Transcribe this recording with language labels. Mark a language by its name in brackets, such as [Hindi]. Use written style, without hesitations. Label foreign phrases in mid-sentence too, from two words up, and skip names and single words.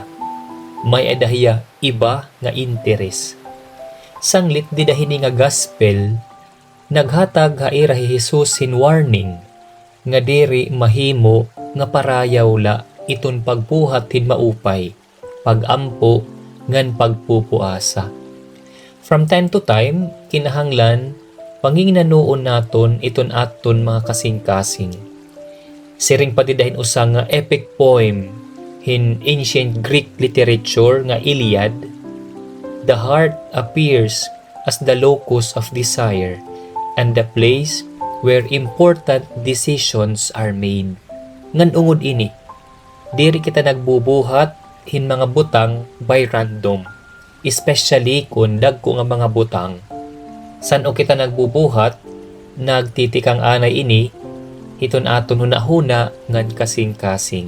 [Waray] May adahiya iba nga interes. Sanglit didahini nga gospel, naghatag haira hi Jesus hin warning nga diri mahimo nga parayaw la iton pagbuhat hin maupay, pagampo ngan pagpupuasa. [English] From time to time, [Waray] kinahanglan, pangingnanoon naton iton aton mga kasing-kasing. Siring patidahin usa nga [English] epic poem in ancient Greek literature nga Iliad, the heart appears as the locus of desire and the place where important decisions are made. [Waray] Ngan ungod ini, diri kita nagbubuhat hin mga butang [English] by random. [Waray] Especially kung dagko nga mga butang. San o kita nagbubuhat, nagtitikang anay ini, Hiton aton hunahuna ngan kasing-kasing.